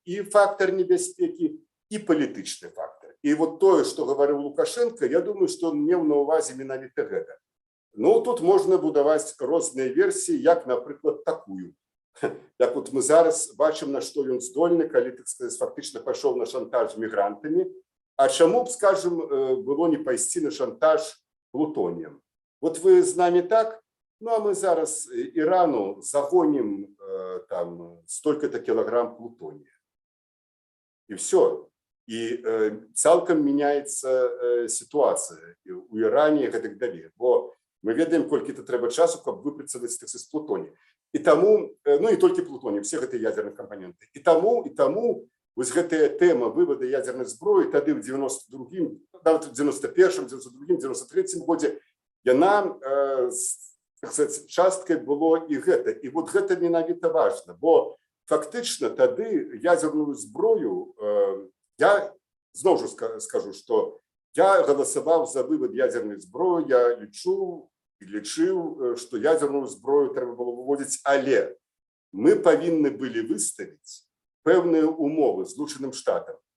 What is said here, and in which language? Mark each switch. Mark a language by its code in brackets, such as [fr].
[be] І фактор небяспекі, і палітычны фактор. [ru] И вот то, что говорил Лукашенко, я думаю, что он [be] меў на увазе менавіта гэта. Ну, тут можно будаваць розныя версии, як, напрыклад, такую. Як вот мы зараз бачым, на што ён здольны, калі, так сказать, фактычна пайшоў на шантаж мігрантамі. А чаму б, скажем, было не пайсці на шантаж плутоніем? [ru] Вот вы з нами так, ну, а мы зараз Ирану загоним там столько-то килограмм плутония. И все. И цалкам меняется ситуация у Иране и так далее. [be] Бо мы ведаем, колькі это трэба часу, каб выпрацаваць, так сказать, плутоний. [ru] И тому, ну и только плутоний, всех это ядерных компонентов. И тому [be] вось гэтая тэма вывода ядзернай зброі тады ў 92-м, нават у 91-м, 92-м, 93-м годзе яна так сказать, часткай было і гэта. І вот гэта менавіта важна, бо фактычна тады ядзерную зброю я зноў жа скажу, што я галасаваў за вывод ядзернай зброі, я лічу і лічыў, што ядзерную зброю трэба было выводзіць, але мы павінны былі выставіць пэўныя умовы Злучаным Штатам.